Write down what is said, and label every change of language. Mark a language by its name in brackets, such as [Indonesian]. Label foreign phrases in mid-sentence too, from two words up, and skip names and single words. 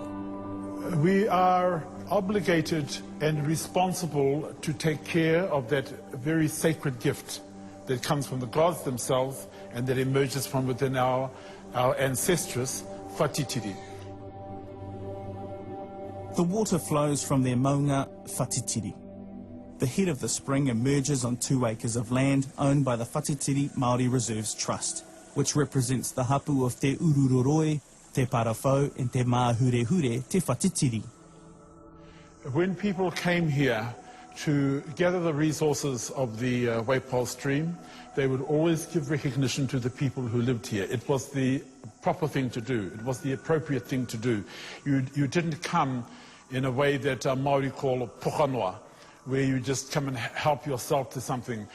[English] We are obligated and responsible to take care of that very sacred gift that comes from the gods themselves and that emerges from within our ancestress, whatitiri. The water flows from their maunga whatitiri. The head of the spring emerges on 2 acres of land owned by the Whatitiri Māori Reserves Trust, which represents the hapu of Te Ururoroi, Te Parawhau and Te Māhure Te Whatitiri. When people came here to gather the resources of the Waipau stream, they would always give recognition to the people who lived here. It was the proper thing to do. It was the appropriate thing to do. You didn't come in a way that Māori call pokanoa, where you just come and help yourself to something.